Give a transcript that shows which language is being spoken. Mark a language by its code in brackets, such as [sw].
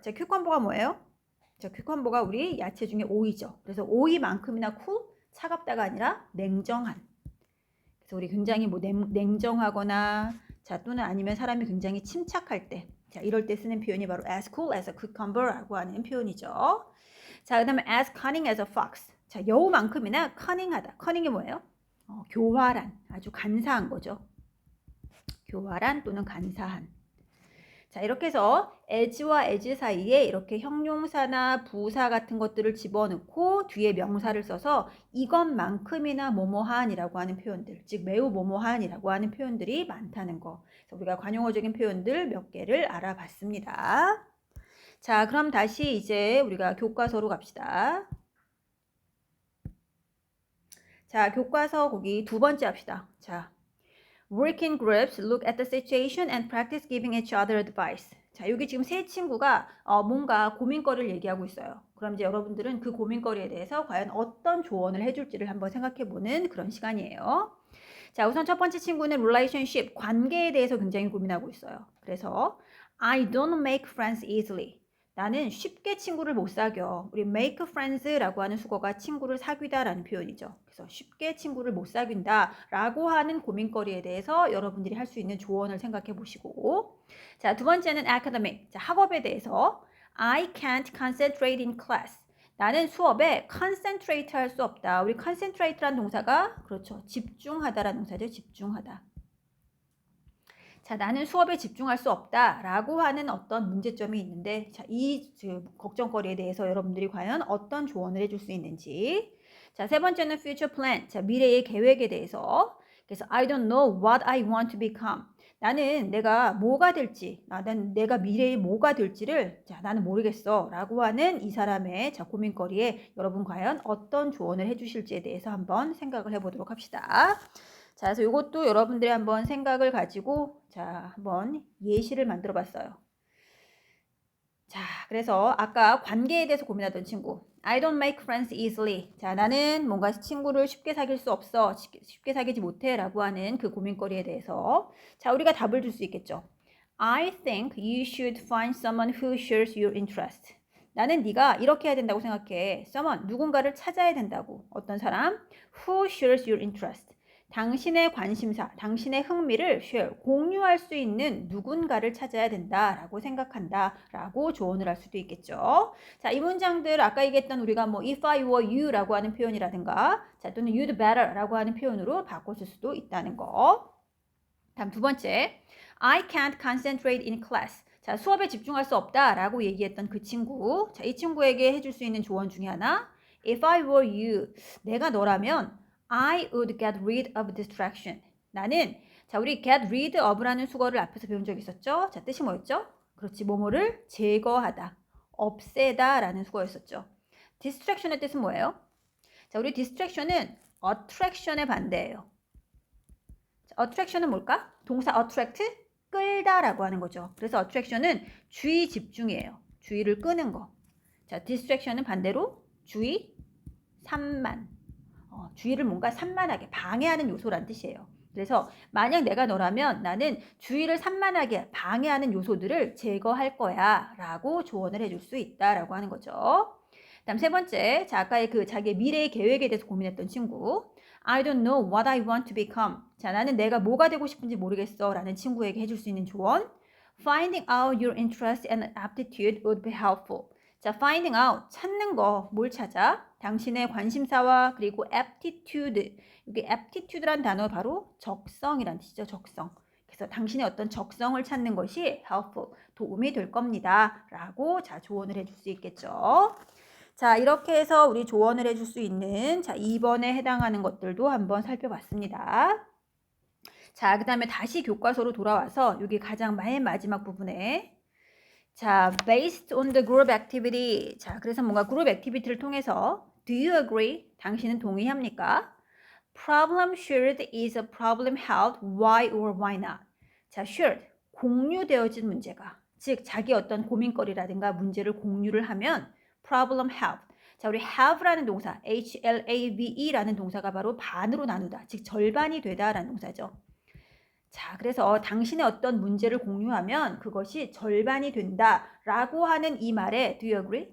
[ko] 자, cucumber가 뭐예요? 자, cucumber가 우리 야채 중에 오이죠. 그래서 오이만큼이나 cool, 차갑다가 아니라 냉정한. 그래서 우리 굉장히 뭐 냉정하거나 자 또는 아니면 사람이 굉장히 침착할 때 자, 이럴 때 쓰는 표현이 바로 [en] as cool as a cucumber [ko] 라고 하는 표현이죠. [en] 자, 그다음에 as cunning as a fox. [ko] 자, 여우만큼이나 cunning하다. cunning이 뭐예요? 교활한, 아주 간사한 거죠. 교활한 또는 간사한. 자, 이렇게 해서 as와 as 사이에 이렇게 형용사나 부사 같은 것들을 집어넣고 뒤에 명사를 써서 이것만큼이나 뭐뭐한이라고 하는 표현들, 즉 매우 뭐뭐한이라고 하는 표현들이 많다는 거. 그래서 우리가 관용어적인 표현들 몇 개를 알아봤습니다. 자, 그럼 다시 이제 우리가 교과서로 갑시다. 자, 교과서 거기 두 번째 합시다. [en] 자, work in groups, look at the situation and practice giving each other advice. [ko] 자, 여기 지금 세 친구가 뭔가 고민거리를 얘기하고 있어요. 그럼 이제 여러분들은 그 고민거리에 대해서 과연 어떤 조언을 해줄지를 한번 생각해보는 그런 시간이에요. 자, 우선 첫 번째 친구는 relationship, 관계에 대해서 굉장히 고민하고 있어요. 그래서 [en] I don't make friends easily. [ko] 나는 쉽게 친구를 못 사겨. 우리 make friends라고 하는 수거가 친구를 사귀다라는 표현이죠. 그래서 쉽게 친구를 못 사귄다라고 하는 고민거리에 대해서 여러분들이 할 수 있는 조언을 생각해 보시고 자, 두 번째는 academic. 자, 학업에 대해서 [en] I can't concentrate in class. [ko] 나는 수업에 concentrate 할 수 없다. 우리 concentrate라는 동사가 그렇죠. 집중하다라는 동사죠. 집중하다. 자, 나는 수업에 집중할 수 없다라고 하는 어떤 문제점이 있는데 자, 이 걱정거리에 대해서 여러분들이 과연 어떤 조언을 해줄 수 있는지. 자, 세 번째는 future plan. 자, 미래의 계획에 대해서. [en] 그래서 I don't know what I want to become. [ko] 나는 내가 뭐가 될지, 나는 내가 미래에 뭐가 될지를 자, 나는 모르겠어 라고 하는 이 사람의 자, 고민거리에 여러분 과연 어떤 조언을 해주실지에 대해서 한번 생각을 해보도록 합시다. 자, 그래서 이것도 여러분들이 한번 생각을 가지고 자, 한번 예시를 만들어 봤어요. 자, 그래서 아까 관계에 대해서 고민하던 친구. [en] I don't make friends easily. [ko] 자, 나는 뭔가 친구를 쉽게 사귈 수 없어. 쉽게 사귀지 못해. 라고 하는 그 고민거리에 대해서. 자, 우리가 답을 줄 수 있겠죠. [en] I think you should find someone who shares your interest. [ko] 나는 네가 이렇게 해야 된다고 생각해. someone, 누군가를 찾아야 된다고. 어떤 사람? [en] Who shares your interest. [ko] 당신의 관심사, 당신의 흥미를 share, 공유할 수 있는 누군가를 찾아야 된다라고 생각한다라고 조언을 할 수도 있겠죠. 자, 이 문장들 아까 얘기했던 우리가 뭐 [en] if I were you [ko] 라고 하는 표현이라든가 자, 또는 [en] you'd better [ko] 라고 하는 표현으로 바꿔줄 수도 있다는 거. [en] 다음 두 번째, I can't concentrate in class. [ko] 자, 수업에 집중할 수 없다라고 얘기했던 그 친구. 자, 이 친구에게 해줄 수 있는 조언 중에 하나, [en] if I were you, [ko] 내가 너라면 [en] I would get rid of distraction. [ko] 나는 자, 우리 get rid of라는 수거를 앞에서 배운 적 있었죠? 자, 뜻이 뭐였죠? 그렇지, 뭐뭐를 제거하다, 없애다라는 수거였었죠. distraction의 뜻은 뭐예요? 자, 우리 distraction은 attraction의 반대예요. 자, attraction은 뭘까? 동사 attract, 끌다라고 하는 거죠. 그래서 attraction은 주의 집중이에요. 주의를 끄는 거. 자, distraction은 반대로 주의 산만. 주의를 뭔가 산만하게 방해하는 요소란 뜻이에요. 그래서 만약 내가 너라면 나는 주의를 산만하게 방해하는 요소들을 제거할 거야 라고 조언을 해줄 수 있다라고 하는 거죠. 다음 세 번째, 자, 아까의 그 자기의 미래의 계획에 대해서 고민했던 친구. [en] I don't know what I want to become. [ko] 자, 나는 내가 뭐가 되고 싶은지 모르겠어 라는 친구에게 해줄 수 있는 조언. [en] Finding out your interest and aptitude would be helpful. [ko] 자, finding out, 찾는 거, 뭘 찾아? 당신의 관심사와 그리고 aptitude. 여기 aptitude란 단어 바로 적성이란 뜻이죠, 적성. 그래서 당신의 어떤 적성을 찾는 것이 helpful, 도움이 될 겁니다. 라고 자, 조언을 해줄 수 있겠죠. 자, 이렇게 해서 우리 조언을 해줄 수 있는 자, 2번에 해당하는 것들도 한번 살펴봤습니다. 자, 그 다음에 다시 교과서로 돌아와서 여기 가장 맨 마지막 부분에 자, [en] based on the group activity. [ko] 자, 그래서 뭔가 그룹 액티비티를 통해서 [en] do you agree? [ko] 당신은 동의합니까? [en] problem shared is a problem held. Why or why not? 자, shared. [ko] 공유되어진 문제가. 즉, 자기 어떤 고민거리라든가 문제를 공유를 하면 [en] problem held. [ko] 자, 우리 have라는 동사, HLAVE라는 동사가 바로 반으로 나누다. 즉, 절반이 되다라는 동사죠. 자, 그래서 당신의 어떤 문제를 공유하면 그것이 절반이 된다라고 하는 이 말에 [en] do you agree?